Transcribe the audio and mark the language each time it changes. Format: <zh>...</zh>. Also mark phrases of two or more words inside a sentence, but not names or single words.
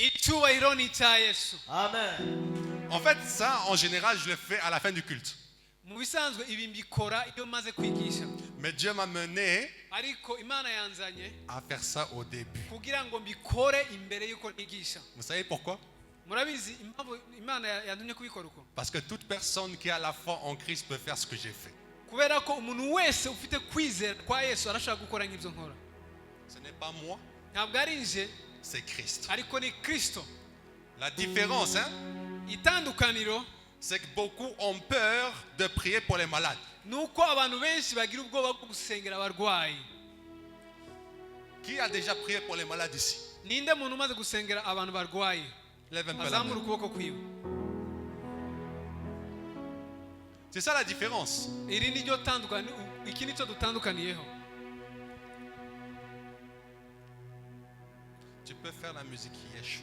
<rw>Icyubahiro ni icya Yesu.</rw> <fr>En fait, ça, en général, je le fais à la fin du culte.</fr> <rw>Mu bisanzwe ibi mbikora iyo maze kwigisha,</rw> <fr>Mais Dieu m'a mené</fr> <rw>ariko Imana yanzanye</rw> <fr>à faire ça au début.</fr> <rw>kugira ngo mbikore imbere yuko nigisha.</rw> <fr>Vous savez pourquoi?</fr> <rw>Murabizi impamvu Imana yantumye kubikora uko?</rw> <fr>Parce que toute personne qui a la foi en Christ peut faire ce que j'ai fait.</fr> <rw>Kubera ko umuntu wese ufite kwizera kwa Yesu arashaka gukora nk'ibyo nkora.</rw> <fr>Ce n'est pas moi,</fr> <rw>Ntabwo ari nje,</rw> <fr>c'est Christ.</fr> <rw>ariko ni Kristo.</rw> <fr>La différence, hein,</fr> <rw>Itandukaniro</rw> <fr>c'est que beaucoup ont peur de prier pour les malades.</fr> <rw>nuko abantu benshi bagira ubwoba bwo gusengera abarwayi.</rw> <fr>Qui a déjà prié pour les malades ici?</fr> <rw>Ninde muntu umaze gusengera abantu barwaye?</rw> <fr>Lève un peu la</fr> <rw>Azamura</rw> <fr>main.</fr> <rw>ukuboko kwiwe.</rw> <fr>C'est ça la différence.</fr> <rw>Iri ni ryo tandukaniro, iki nicyo dutandukaniyeho.</rw> <fr>Tu peux faire la musique Yeshua.</fr>